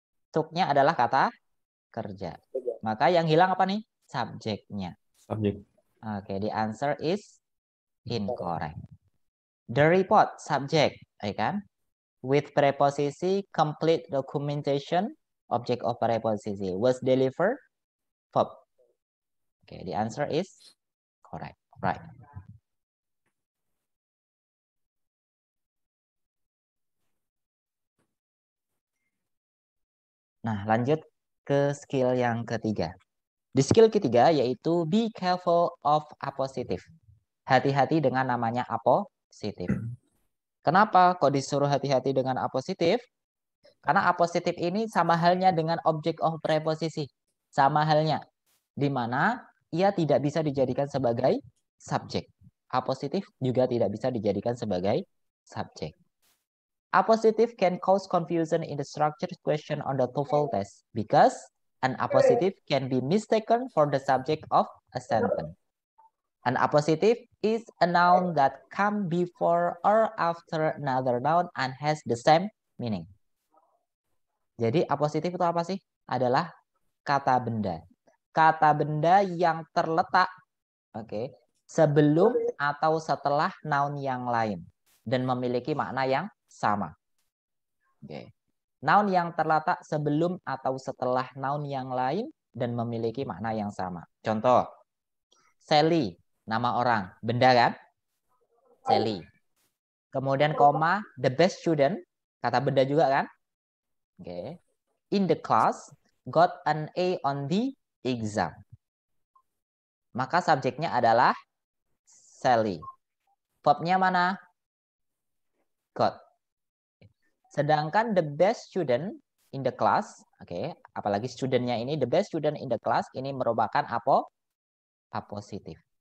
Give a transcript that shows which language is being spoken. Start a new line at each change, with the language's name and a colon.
Indonesian: Took-nya adalah kata kerja. Maka yang hilang apa nih? Subjeknya. Subjek.
English: Oke, the answer is incorrect. The report, subject,
Indonesian: ya kan?
English: With preposisi, complete documentation, object of preposisi. Was delivered, verb. Oke, the answer is correct. Right.
Indonesian: Nah, lanjut ke skill yang ketiga. Di skill ketiga yaitu
English: be careful of apositive.
Indonesian: Hati-hati dengan namanya apositive. Kenapa kok disuruh hati-hati dengan apositive? Karena apositive ini sama halnya dengan object of preposisi. Sama halnya. Di mana ia tidak bisa dijadikan sebagai subjek. Apositif juga tidak bisa dijadikan sebagai subjek.
English: Apositive can cause confusion in the structured question on the TOEFL test because an appositive can be mistaken for the subject of a sentence. An appositive is a noun that comes before or after another noun and has the same meaning.
Indonesian: Jadi apositif itu apa sih? Adalah kata benda. Kata benda yang terletak sebelum atau setelah noun yang lain dan memiliki makna yang sama. Noun yang terletak sebelum atau setelah noun yang lain dan memiliki makna yang sama. Contoh, Sally, nama orang, benda kan? Sally. Kemudian koma,
English: the best student,
Indonesian: kata benda juga kan?
English: In the class, got an A on the exam.
Indonesian: Maka subjeknya adalah Sally. Verbnya mana? Got. Sedangkan
English: the best student in the class,
Indonesian: apalagi studentnya ini, the best student in the class ini merupakan apositif.